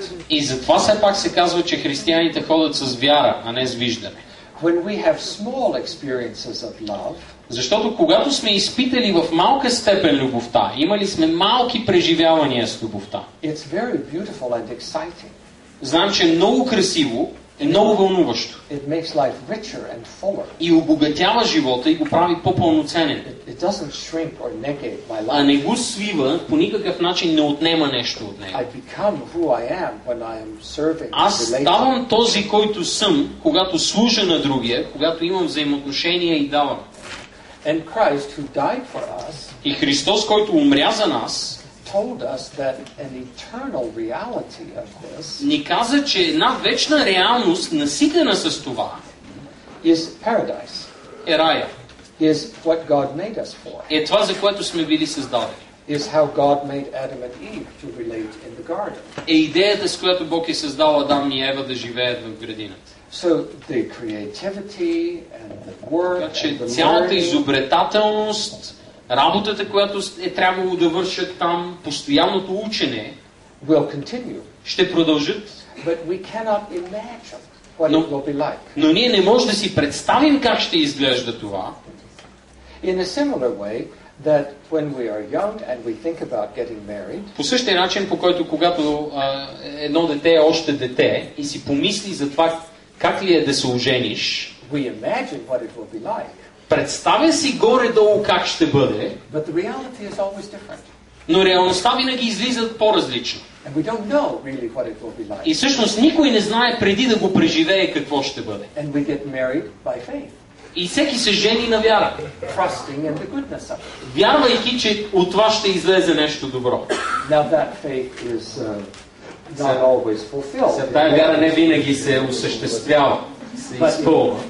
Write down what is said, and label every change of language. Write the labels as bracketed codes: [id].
[bg] И затова все пак се казва, че християните ходят с вяра, а не с виждане. [en] When we have small experiences of love, [bg] защото когато сме изпитали в малка степен любовта, имали сме малки преживявания с любовта, [en] it's very beautiful and exciting. [bg] Знам, че е много красиво, е много вълнуващо. [en] It makes life richer and fuller. [bg] И обогатява живота и го прави по-пълноценен. [en] It doesn't shrink or negate my life. [bg] А не го свива, по никакъв начин не отнема нещо от него. [en] I become who I am when I am serving. [bg] Аз ставам този, който съм, когато служа на другия, когато имам взаимоотношения и давам. [en] And Christ, who died for us, [bg] и Христос, който умря за нас, [en] told us that an eternal reality of this [bg] ни каза, че една вечна реалност, наситена с това, [en] is paradise. [bg] Е рая. [en] Is what God made us for. [bg] Е това, за което сме били създадени. [en] Is how God made Adam and Eve to relate in the garden. [bg] Е идеята, с която Бог е създал Адам и Ева да живеят в градината. [en] So the creativity and the work, [bg] така че цялата изобретателност, работата, която е трябвало да вършат там, постоянното учене, [en] will continue. [bg] ще продължат. [en] But we cannot imagine what it will be like. [bg] Но ние не можем да си представим как ще изглежда това. [en] In a similar way, that when we are young and we think about getting married, [bg] по същия начин, по който когато едно дете е още дете и си помисли за това как ли е да се ожениш, [en] we imagine what it will be like. [bg] Представя си горе-долу как ще бъде, [en] But the reality is always different. [bg] Но реалността винаги излиза по-различно. [en] And we don't know really what it will be like. [bg] И всъщност никой не знае преди да го преживее какво ще бъде. [en] And we get married by faith. [bg] И всеки се жени на вяра. [en] Trusting in the goodness of it. [bg] Вярвайки, че от това ще излезе нещо добро. [en] Now that faith is not always fulfilled. [bg] Тая вяра не винаги се осъществява, се изпълва.